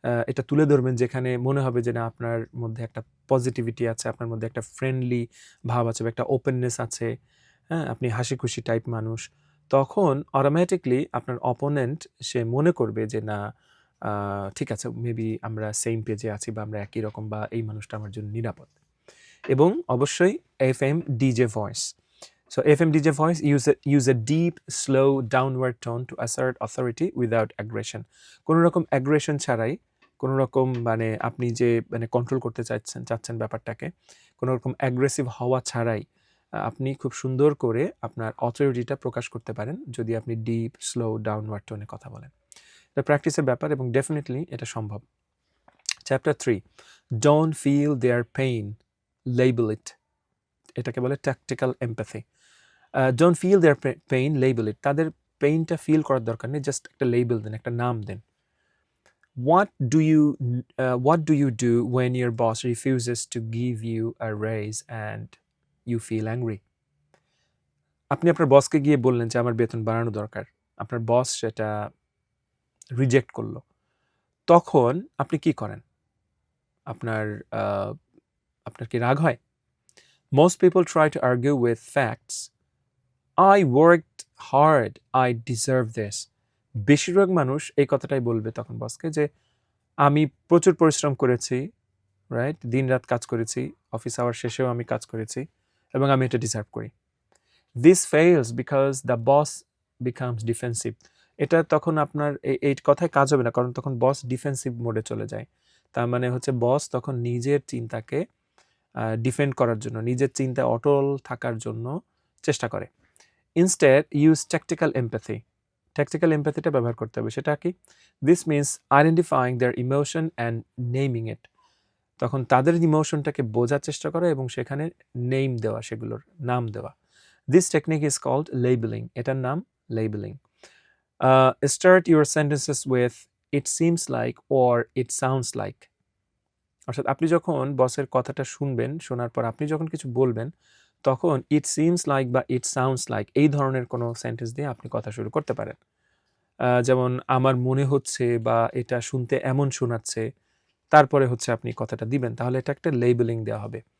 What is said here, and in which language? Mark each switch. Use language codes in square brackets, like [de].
[bn] এটা তুলে ধরবেন যেখানে মনে হবে যে না আপনার মধ্যে একটা পজিটিভিটি আছে, আপনার মধ্যে একটা ফ্রেন্ডলি ভাব আছে বা একটা ওপেননেস আছে, হ্যাঁ? আপনি হাসিখুশি টাইপ মানুষ। তখন অটোমেটিক্যালি আপনার অপোনেন্ট সে মনে করবে যে না ঠিক আছে, মেবি আমরা সেম পেজে আছি বা আমরা একই রকম বা এই মানুষটা আমার জন্য নিরাপদ। এবং অবশ্যই FM DJ voice. [en] So FM DJ voice use a deep, slow, downward tone to assert authority without aggression. [bn] কোনো রকম aggression ছাড়াই, কোনো রকম মানে আপনি যে মানে কন্ট্রোল করতে চাচ্ছেন ব্যাপারটাকে, কোনো রকম অ্যাগ্রেসিভ হওয়া ছাড়াই আপনি খুব সুন্দর করে আপনার অথরিটিটা প্রকাশ করতে পারেন যদি আপনি ডিপ, স্লো, ডাউনওয়ার্ড টোনে কথা বলেন। এটা প্র্যাকটিসের ব্যাপার এবং ডেফিনেটলি এটা সম্ভব। Chapter 3, [en] Don't feel their pain, label it. [bn] এটাকে বলে tactical empathy. [en] Don't feel their pain, label it. [bn] তাদের পেইনটা ফিল করার দরকার নেই, জাস্ট একটা লেবেল দেন, একটা নাম দেন। [en] What do you do when your boss refuses to give you a raise and you feel angry? [bn] আপনি আপনার বসকে গিয়ে বললেন যে আমার বেতন বাড়ানো দরকার, আপনার বস সেটা রিজেক্ট করলো, তখন আপনি কি করেন? আপনার আপনার কি রাগ হয়? [en] Most people try to argue with facts. I worked hard, I deserve this. [bn] বেশিরভাগ মানুষ এই কথাটাই বলবে তখন বসকে যে আমি প্রচুর পরিশ্রম করেছি, রাইট? দিনরাত কাজ করেছি, অফিস আওয়ার শেষেও আমি কাজ করেছি এবং আমি এটা ডিজার্ভ করি। [en] This fails because the boss becomes defensive. [bn] এটা তখন আপনার এই কথায় কাজ হবে না, কারণ তখন বস ডিফেন্সিভ মোডে চলে যায়। তার মানে হচ্ছে বস তখন নিজের চিন্তাকে ডিফেন্ড করার জন্য, নিজের চিন্তায় অটল থাকার জন্য চেষ্টা করে। [en] Instead, use tactical empathy. Tactical empathyটা [bn] ব্যবহার করতে হবে। সেটা কি? [en] This means identifying their emotion and naming it. [bn] তখন তাদের ইমোশনটাকে বোঝার চেষ্টা করা এবং সেখানে নেম দেওয়া, সেগুলোর নাম দেওয়া। [en] This technique is called labeling. [bn] এটার নাম labeling. [en] Start your sentences with it seems like or it sounds like. [bn] অর্থাৎ আপনি যখন বসের কথাটা শুনবেন, শোনার পর আপনি যখন কিছু বলবেন, তখন [en] it seems like [bn] বা [en] it sounds like [bn] এই ধরনের কোনো সেন্টেন্স দিয়ে আপনি কথা শুরু করতে পারেন। যেমন আমার মনে হচ্ছে বা এটা শুনতে এমন শোনাচ্ছে, তারপরে হচ্ছে আপনি কথাটা দিবেন, তাহলে এটা একটা লেবেলিং দেওয়া হবে।